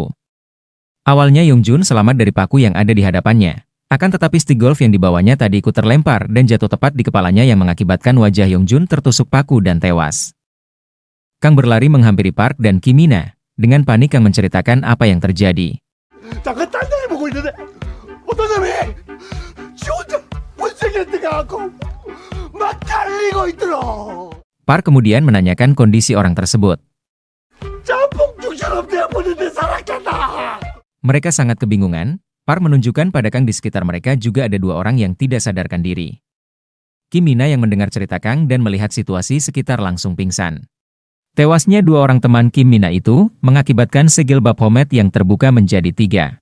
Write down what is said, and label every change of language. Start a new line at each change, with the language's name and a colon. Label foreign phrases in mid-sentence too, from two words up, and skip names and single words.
Indonesian: Awalnya Yongjun selamat dari paku yang ada di hadapannya, akan tetapi stick golf yang dibawanya tadi ikut terlempar dan jatuh tepat di kepalanya yang mengakibatkan wajah Yongjun tertusuk paku dan tewas. Kang berlari menghampiri Park dan Kimina, dengan panik Kang menceritakan apa yang terjadi.
Korean: 잠깐 딴 데를 보고 있는데 어떤 놈이 지 혼자 못생겼다고 막 달리고 있더라.
Indonesian: Park kemudian menanyakan kondisi orang tersebut.
Korean: 짬뽕죽처럼 되어보는데 살았겠다.
Indonesian: Mereka sangat kebingungan. Park menunjukkan pada Kang di sekitar mereka juga ada dua orang yang tidak sadarkan diri. Kimina yang mendengar cerita Kang dan melihat situasi sekitar langsung pingsan. Tewasnya dua orang teman Kimina itu mengakibatkan segel Baphomet yang terbuka menjadi 3.